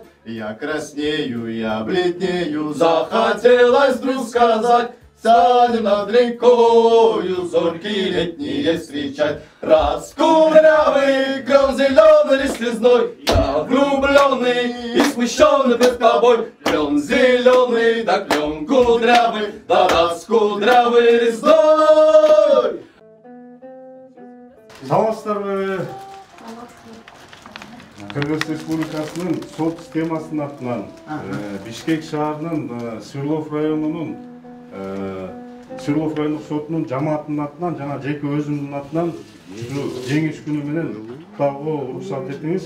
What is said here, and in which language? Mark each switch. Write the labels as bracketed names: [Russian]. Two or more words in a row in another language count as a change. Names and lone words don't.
[Russian] Я краснею, я бледнею, захотелось вдруг сказать: сядем над рекою, зорьки летние встречать. Раскудрявый, клен зеленый или слезной, я влюбленный и смущенный пред тобой. Клен зеленый, да клен кудрявый, да раскудрявый резной. [Kyrgyz] Саламатсыздар, Кыргыз Республикасынын сот системасынын атынан, Бишкек шаарынын Свердлов районунун Свердлов райондук сотунун жамаатынын атынан жана жеке өзүмдүн атынан жеңиш күнү менен куттоого уруксат этиңиз.